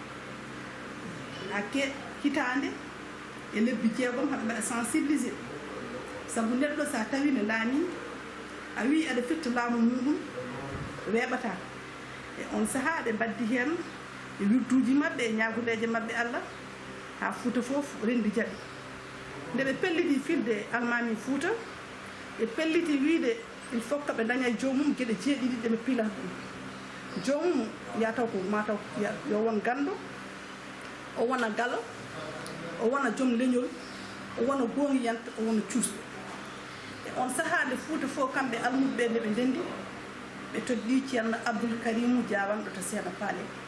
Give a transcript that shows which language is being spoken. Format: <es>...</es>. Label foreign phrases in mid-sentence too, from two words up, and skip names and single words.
<ff>hakke hitande e lebbi jeegom haɓe mbaɗa sensibilisé saabu neɗɗo sa tawi ne laami a wi aɗa firta laamu muɗum weeɓata e on saaha ɓe mbaddi hen e wirduji mabɓe e ñaguleje mabɓe Allah ha Fouta foof rendi jaaɓi nde ɓe pelliti firde almami Fouta ɓe pelliti wiide</ff> <fr>il faut que</fr> <ff>ɓe daña jomum gueɗe jeeɗiɗi ɗeɓe pilata ɗum jomum yataw ko mataw yo won gando o wona galo o wona joom leñol o wona goohiyanta o wona cuusɗo e on saaha nde Fouta fof kamɓe almuɓeɓe nde ɓe ndendi ɓe toddi ceerno Abdoul Karim Diawanɗo to Seeno Paale</ff>